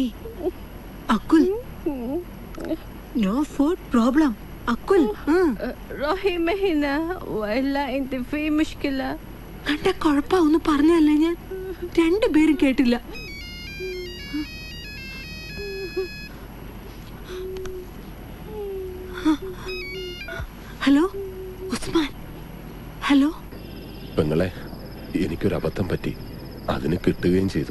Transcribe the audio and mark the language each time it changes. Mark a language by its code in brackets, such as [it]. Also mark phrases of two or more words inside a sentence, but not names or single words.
[en] അക്കുൽ, no food problem. അക്കുൽ [ar] روحي هنا وإلا أنت في مشكلة. [ml] എന്റെ കുഴപ്പം ഒന്ന് പറഞ്ഞല്ലേ, ഞാൻ രണ്ടുപേരും കേട്ടില്ല. ഹലോ ഉസ്മാൻ. ഹലോ പെങ്ങളെ, എനിക്കൊരു അബദ്ധം പറ്റി, അതിന് കിട്ടുകയും ചെയ്തു.